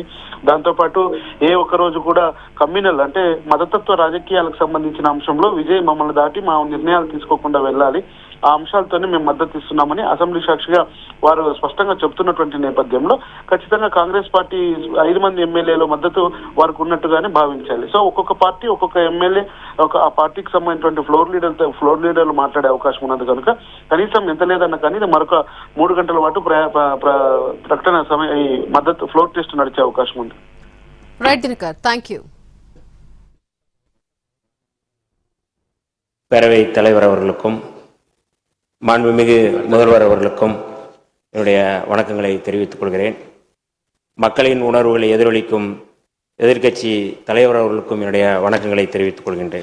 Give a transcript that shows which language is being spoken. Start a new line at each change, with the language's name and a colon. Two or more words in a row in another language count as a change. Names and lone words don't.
Telugu: దాంతో పాటు ఏ ఒక్క రోజు కూడా కమ్యూనల్ అంటే మతతత్వ రాజకీయాలకు సంబంధించిన అంశంలో విజయ్ మమ్మల్ని దాటి మా నిర్ణయాలు తీసుకోకుండా వెళ్ళాలి, ఆ అంశాలతోనే మేము మద్దతు ఇస్తున్నామని అసెంబ్లీ సాక్షిగా వారు స్పష్టంగా చెప్తున్నటువంటి నేపథ్యంలో ఖచ్చితంగా కాంగ్రెస్ పార్టీ 5 మంది ఎమ్మెల్యేల మద్దతు వారికి ఉన్నట్టుగానే భావించాలి. సో ఒక్కొక్క పార్టీ, ఒక్కొక్క ఎమ్మెల్యే ఆ పార్టీకి సంబంధించినటువంటి
English: floor leaders
Telugu: మాట్లాడే అవకాశం ఉన్నది కనుక కనీసం ఎంత లేదన్నా కానీ ఇది మరొక 3 గంటల పాటు ప్రకటన ఈ మద్దతు
English: floor test
Telugu: నడిచే అవకాశం ఉంది. రైట్ దినకర్, థాంక్యూ.
Tamil: பேரவை தலைவர் அவர்களுக்கும் மாண்புமிகு முதல்வர் அவர்களுக்கும் என்னுடைய வணக்கங்களை தெரிவித்துக் கொள்கிறேன். மக்களின் உணர்வுகளை எதிரொலிக்கும் எதிர்க்கட்சி தலைவர் அவர்களுக்கும் என்னுடைய வணக்கங்களை தெரிவித்துக் கொள்கின்றேன்.